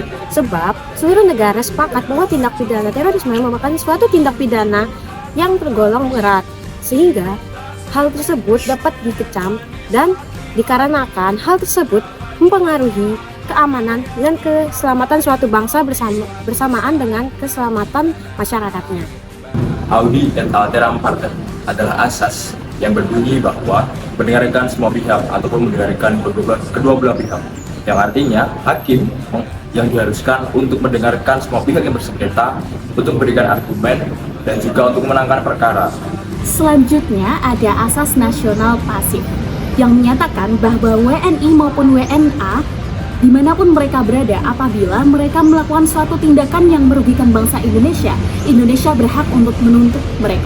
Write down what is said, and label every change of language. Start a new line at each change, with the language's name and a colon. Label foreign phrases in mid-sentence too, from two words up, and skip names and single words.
Indonesian: Sebab seluruh negara sepakat bahwa tindak pidana terorisme merupakan suatu tindak pidana yang tergolong berat, sehingga hal tersebut dapat dikecam dan dikarenakan hal tersebut mempengaruhi keamanan dan keselamatan suatu bangsa bersamaan dengan keselamatan masyarakatnya.
Latin: Audi et alteram partem
Indonesian: adalah asas yang berbunyi bahwa mendengarkan semua pihak ataupun mendengarkan kedua belah pihak, yang artinya hakim yang diharuskan untuk mendengarkan semua pihak yang bersengketa, untuk memberikan argumen dan juga untuk memenangkan perkara. Selanjutnya ada asas nasional pasif yang menyatakan bahwa WNI maupun WNA dimanapun mereka berada, apabila mereka melakukan suatu tindakan yang merugikan bangsa Indonesia, Indonesia berhak untuk menuntut mereka.